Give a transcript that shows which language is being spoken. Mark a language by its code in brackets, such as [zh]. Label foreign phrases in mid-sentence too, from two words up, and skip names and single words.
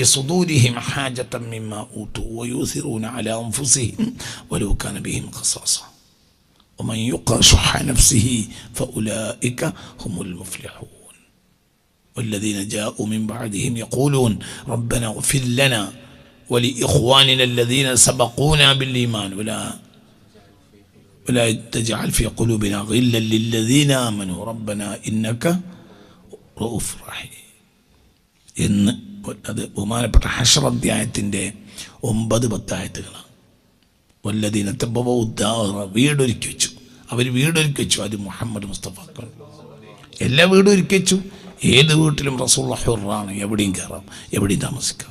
[ar] صدورهم حاجة مما أوتوا ويؤثرون على أنفسهم ولو كان بهم خصاصة ومن يوق شح نفسه فأولئك هم المفلحون والذين جاءوا من بعدهم يقولون ربنا اغفر لنا ولإخواننا الذين سبقونا بالإيمان ولا تجعل في قلوبنا غلا للذين آمنوا ربنا إنك رؤوف رحيم. [ml] എന്ന് അത് ബഹുമാനപ്പെട്ട ഹശ്ർ അധ്യായത്തിൻ്റെ 9-10 ആയത്തുകളാണ്. [ar] والذين تبوءوا الدار, [ml] വീടൊരുക്കി വെച്ചു. അവർ വീടൊരുക്കി വെച്ചു. അത് മുഹമ്മദ് മുസ്തഫ എല്ലാ വീടും ഒരുക്കി വെച്ചു. ഏത് വീട്ടിലും റസൂലുള്ളാഹി ഹുറാണ്, എവിടെയും കയറാം, എവിടെയും താമസിക്കാം.